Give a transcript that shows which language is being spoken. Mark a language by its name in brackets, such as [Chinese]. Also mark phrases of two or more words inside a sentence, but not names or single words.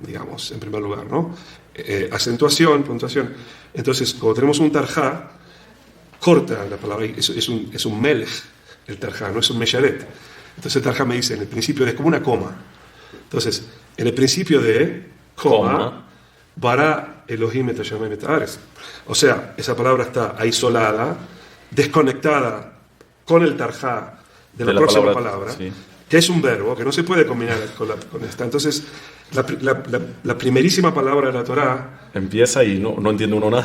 [Spanish] Digamos, en primer lugar, ¿no? Acentuación, puntuación. Entonces, cuando tenemos un tarjá, corta la palabra. Es un melech, el Tarjá, no es un Mesharet. Entonces el Tarjá me dice, en el principio es como una coma. Entonces, en el principio de coma, [Hebrew] ברא אלהים את השמים את הארץ. [Spanish] O sea, esa palabra está aislada, desconectada con el Tarjá de la próxima palabra, sí, que es un verbo que no se puede combinar con esta. Entonces, la primerísima palabra de la Torá empieza y no entiende uno nada.